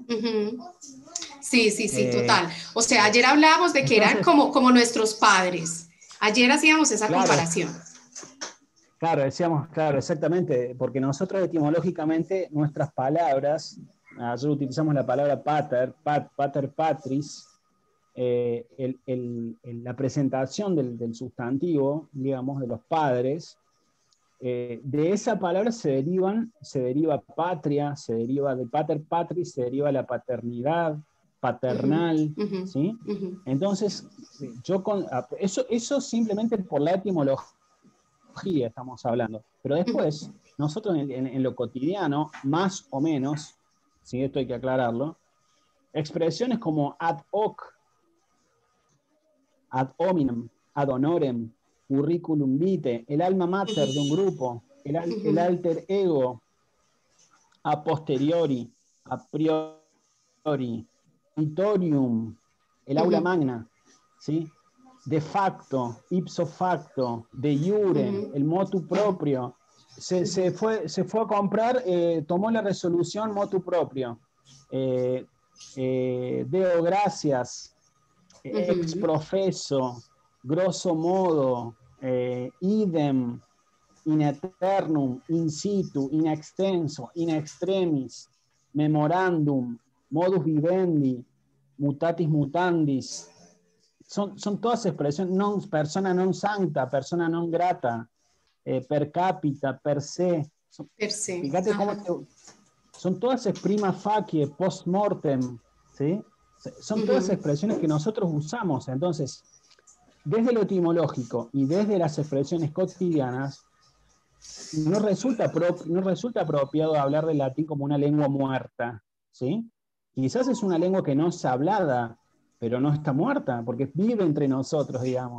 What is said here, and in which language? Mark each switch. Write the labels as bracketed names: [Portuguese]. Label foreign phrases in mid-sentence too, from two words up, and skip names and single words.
[Spanish] Sí, sí, sí, total. O sea, ayer hablábamos de que eran Entonces, como nuestros padres. Ayer hacíamos esa claro, comparación. claro, decíamos, claro, exactamente, porque nosotros etimológicamente nuestras palabras, ayer utilizamos la palabra [Latin] pater patris, [Spanish] la presentación del sustantivo, digamos, de los padres, de esa palabra se deriva patria, se deriva de [Latin] pater patris, [Spanish] se deriva la paternidad, paternal, ¿sí? Entonces, eso simplemente por la etimología estamos hablando. Pero después, nosotros en lo cotidiano, más o menos, ¿sí? Esto hay que aclararlo, expresiones como [Latin] ad hoc, ad hominem, ad honorem, curriculum vitae, el alma mater [Spanish] de un grupo, el [Latin] alter ego, a posteriori, a priori, auditorium, el aula magna, ¿sí? De facto, ipso facto, de iure, el motu proprio. [Spanish] Se fue a comprar, tomó la resolución [Latin] motu propio. Deo gracias, ex profeso, grosso modo, idem, in eternum, in situ, in extenso, in extremis, memorandum, modus vivendi, mutatis mutandis. [Spanish] Son todas expresiones, [Latin] persona non santa, persona non grata, per cápita, per se. Per se. [Spanish] Fíjate cómo son todas [Latin] prima facie, post mortem, [Spanish] ¿sí? Son todas expresiones que nosotros usamos. Entonces, desde lo etimológico y desde las expresiones cotidianas, no resulta apropiado hablar del latín como una lengua muerta, ¿sí? Quizás es una lengua que no es hablada, pero no está muerta, porque vive entre nosotros, digamos.